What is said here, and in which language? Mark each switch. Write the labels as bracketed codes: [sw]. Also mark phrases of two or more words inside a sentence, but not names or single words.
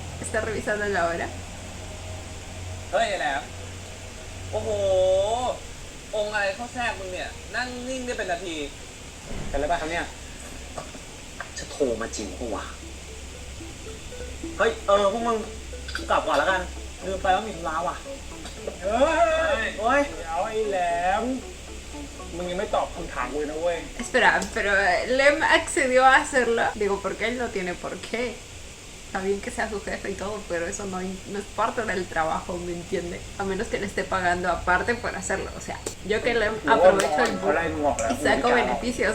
[es] está revisando la hora. [th] เฮ้ยไอ้แหลมโอ้โห องค์อะไรเข้าแทรกมึงเนี่ย นั่งนิ่งได้เป็นนาที เป็นอะไรบ้างครับเนี่ย จะโทรมาจริงปะวะ เฮ้ย พวกมึงกลับก่อนแล้วกัน ลืมไปว่ามีธุระว่ะ เฮ้ย โอ้ย เดี๋ยวไอ้แหลม มึงยังไม่ตอบคำถามกูเลยนะเว้ย [es] Espera, pero Lem accedió a hacerlo. Digo, porque él no tiene por qué. Está bien que sea su jefe y todo, pero eso no es parte del trabajo, ¿me entiende? A menos que le esté pagando aparte por hacerlo. O sea, yo que Lem aprovecho el [th] เขา book ไล่มึงออกแล้ว [es] y saco beneficios.